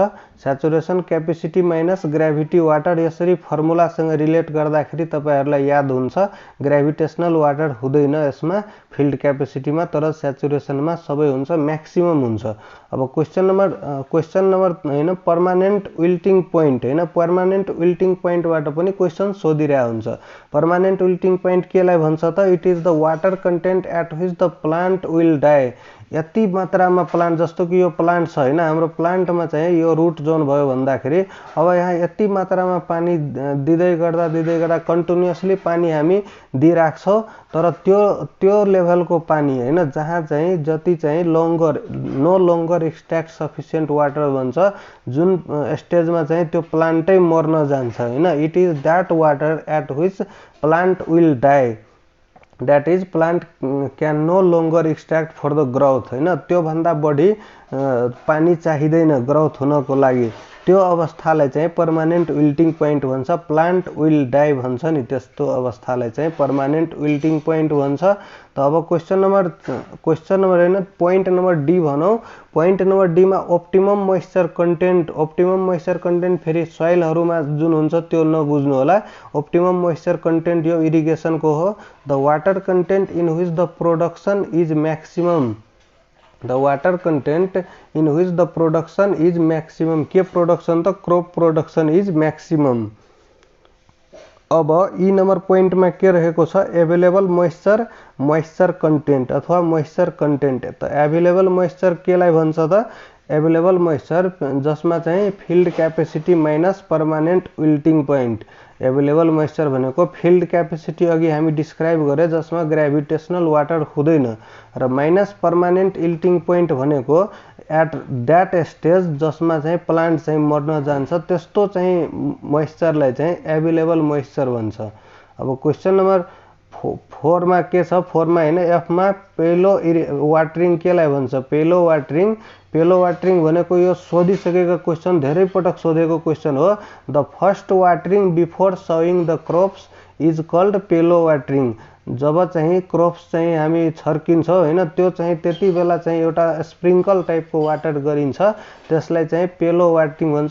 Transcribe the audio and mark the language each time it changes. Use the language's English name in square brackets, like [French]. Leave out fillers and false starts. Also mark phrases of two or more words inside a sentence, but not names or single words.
[English] saturation capacity minus gravity water, [Nepali] यसरी फर्मुलासँग रिलेट गर्दाखेरि तपाईहरुलाई याद हुन्छ [English] gravitational water [Nepali] हुँदैन यसमा [English] field capacityमा, [Nepali] तर स्याचुरेसनमा सबै हुन्छ, मैक्सिमम हुन्छ। अब [English] question number [Nepali] हैन [English] permanent wilting point [Nepali] हैन, [English] permanent wilting pointबाट [Nepali] पनि क्वेशन सोधिरहेको हुन्छ। [English] permanent wilting point [Nepali] केलाई भन्छ त, [English] It is the water content at which the plant will die. [Nepali] यति मात्रामा प्लान्ट, जस्तो कि यो प्लान्ट छ हैन, हाम्रो प्लान्टमा चाहिँ यो [English] root zone [Nepali] भयो भन्दाखेरि अब यहाँ यति मात्रामा पानी दिँदै गर्दा कन्टिन्युअसली पानी हामी दिइराख्छौं, तर त्यो लेभलको पानी हैन जहाँ चाहिँ जति चाहिँ [English] no longer extract sufficient water [Nepali] भन्छ, जुन स्टेजमा चाहिँ त्यो प्लान्टै मर्न जान्छ हैन, [English] It is that water at which plant will die, that is plant can no longer extract for the growth [Nepali] हैन, त्यो भन्दा बढी पानी चाहिदैन ग्रोथ हुनको लागि, त्यो अवस्थालाई चाहिँ [English] permanent wilting point भन्छ। plant will die [Nepali] भन्छ नि, त्यस्तो अवस्थालाई चाहिँ [English] permanent wilting point [Nepali] भन्छ। त अब [English] question number [Nepali] हैन [English] point number D [Nepali] भनौं। [English] point number D [Nepali] मा [English] optimum moisture content [Nepali] फेरि सोइलहरुमा जुन हुन्छ त्यो नबुझ्नु होला। [English] optimum moisture content [Nepali] यो इरिगेसन को हो। [English] The water content in which the production is maximum, the water content in which the production is maximum, के production त crop production is maximum। [Nepali] अब [English] E number point [Nepali] में के रहेको छ, [English] available moisture content [Nepali] अथवा [English] moisture content. [Nepali] त [English] available moisture [Nepali] केलाई भन्छ त, [English] available moisture [Nepali] जसमा चाहिँ [English] field capacity minus permanent wilting point. available moisture [Nepali] भनेको [English] field capacity [Nepali] अघि हामी डिस्क्राइब गरे जसमा [English] gravitational water [Nepali] हुँदैन, र [English] minus permanent wilting point [Nepali] भनेको [English] at that stage [Nepali] जसमा चाहिँ प्लान्ट चाहिँ मर्न जान्छ, त्यस्तो चाहिँ मोइस्चरलाई चाहिँ [English] available moisture [Nepali] भन्छ। अब [English] question number four [Nepali] में के छ, फोर में हैन, एफ में पहिलो वाटरिङ केलाई भन्छ, पहिलो वाटरिङ। पहिलो वाटरिङ भनेको यो सोधिसकेको क्वेशन, धेरै पटक सोधेको क्वेशन हो। [English] The first watering before sowing the crops is called पहिलो वाटरिङ। [Nepali] जब चाहिँ क्रप्स चाहिँ हामी छर्किन्छौँ हैन, त्यो चाहिँ त्यति बेला चाहिँ एउटा [English] sprinkle typeको [Nepali] वाटर गरिन्छ, त्यसलाई चाहिँ पहिलो वाटरिङ भन्छ।